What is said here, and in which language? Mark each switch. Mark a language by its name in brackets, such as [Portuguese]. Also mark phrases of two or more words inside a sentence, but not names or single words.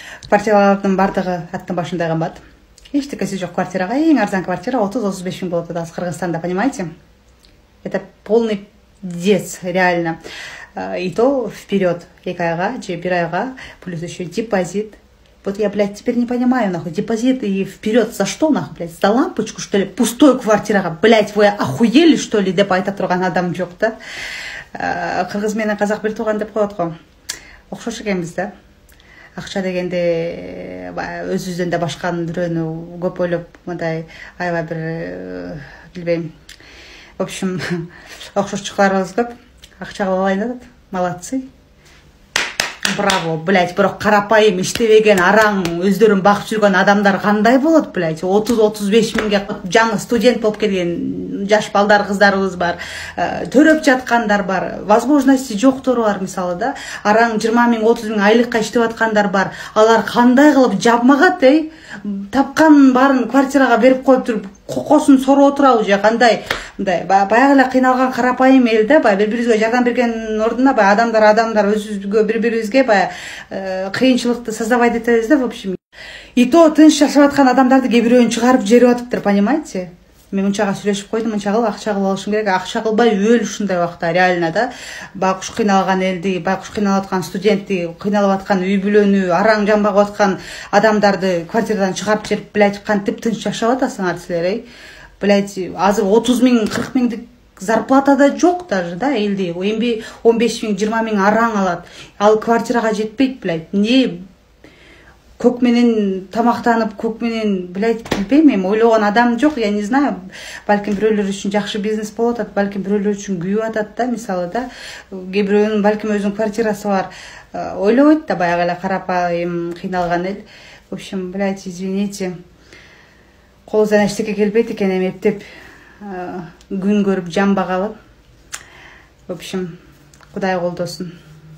[Kyrgyz] Квартиралардын бардыгы аттын башында кымбат. Эчтекеси жок квартирага эң арзан квартира 30-35 миң болот атабыз Кыргызстанда, [Russian] понимаете? Это полный дец, реально. И то вперед, [Kyrgyz] 2 айга же 1 айга, [Russian] плюс еще депозит. Вот я, блядь, теперь не понимаю, нахуй, депозит и вперед за что, нахуй, блядь, за лампочку, что ли, пустой квартирага, блядь, вы охуели, что ли, [Kyrgyz] деп айта турган адам жок да. Кыргыз менен казак бир тууган деп коет го. Окшош экенбиз да. Акча дегенде өзүбүздөн да башканын бирөөнү көп ойлоп, мындай аябай бир билбейм. [Russian] В общем, [Kyrgyz] окшошчукларыбыз көп. Акча кылып алайын деп, [Russian] молодцы. Браво, блядь, [Kyrgyz] бирок карапайым иштебеген араң өздөрүн багып жүргөн адамдар кандай болот, блядь? 30-35 миңге жаңы студент болуп келген жаш балдар, кыздарыбыз бар, төрөп жаткандар бар, возможности жоктору бар, мисалы да. Араң 20 миң, 30 миң айлыкка иштеп аткандар бар. Алар кандай кылып жабмагат, тапкан барын квартирага берип коюп туруп, кокосун сороп отурабы же кандай? Мындай баягы эле кыйналган карапайым эл да, бири-бирибизге жардам берген ордуна адамдар өзүбүзгө бири-бирибизге кыйынчылыкты создавать этебиз да, [Russian] в общем. И то [Kyrgyz] тынч жашап аткан адамдарды кээ бирөөнү чыгарып жиберип атыптыр, понимаете? Мен мынчага сүйлөшүп койдум, мынча кылып акча кылып алышым керек, акча кылбай өл ушундай убакта, реально да. Байкуш кыйналган элди, байкуш кыйналып аткан студентти, кыйналып аткан үй бүлөнү, араң жан багып аткан адамдарды квартирадан чыгарып жиберип, блядь, кантип тынч жашап атасыңар силер, Блядь, азыр 30 миң, 40 миңдик зарплата да жок даже, да, элде. 15 миң, 20 миң араң алат. Ал квартирага жетпейт, [Russian] блядь. [Kyrgyz] Не көк менен тамактанып, көк менен, блядь, билбейм, ойлогон адам жок, [Russian] я не знаю. [Kyrgyz] Балким бирөөлөр үчүн жакшы бизнес болуп атат, балким бирөөлөр үчүн күйүп атат да, мисалы да. Кээ бирөөнүн балким өзүнүн квартирасы бар. Ойлобойт да баягы эле карапайым кыйналган эл. [Russian] В общем, блядь, извините. [Kyrgyz] Колубуздан эчтеке келбейт экен, эптеп күн көрүп жан багалы. [Russian] В общем, [Kyrgyz] Кудай колдосун.